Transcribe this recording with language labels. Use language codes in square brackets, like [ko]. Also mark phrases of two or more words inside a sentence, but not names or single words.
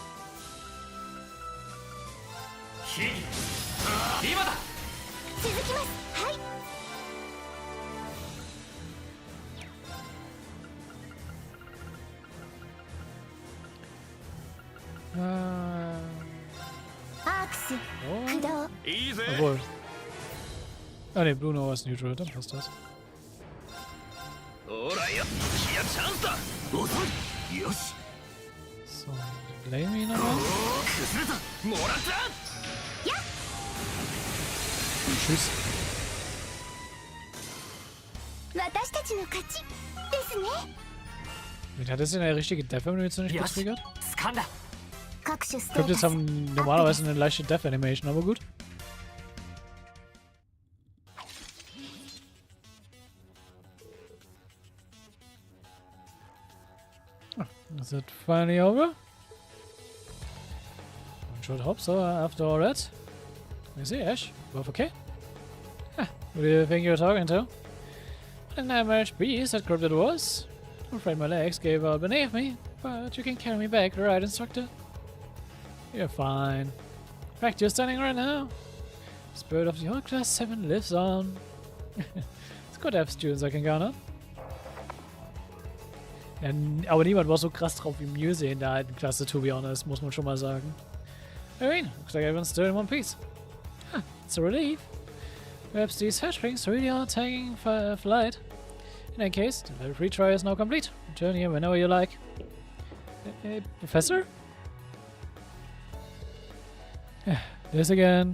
[ja] 秘技今だ。続きます。はい。アークス駆動。いいぜ。 [de] Obwohl. Ah ne, Bruno ist neutral, dann passt das. [ja] ほらよ。いやチャンスだ。よし。 [de] So, blame ihn nochmal. [ja] 崩れた。もらった。 [de] Tschüss. [ja] 私たちの勝ちですね。 [de] Hat das denn eine richtige Death-Animation nicht getriggert? [ja] 掴んだ。各種ステー [de] Cryptids [ja] タス [de] haben normalerweise eine leichte Death-Animation, aber gut. [en] Is it finally over? One should hope so after all that. Let me see, Ash. Both okay? Huh, who do you think you're talking to? What a nightmarish beast that cryptid was. I'm afraid my legs gave out beneath me, but you can carry me back, right, instructor? You're fine. In fact, you're standing right now. The spirit of the old Class 7 lives on. It's good to have students I can count on. [de] Ja, aber niemand war so krass drauf wie Muse in der alten Klasse, [en] to be honest, [de] muss man schon mal sagen. [en] I mean, looks like everyone's still in one piece. Huh, it's a relief. Perhaps these hatchlings really are taking flight. In that case, the level 3 trial is now complete. Return here whenever you like. Professor? This again.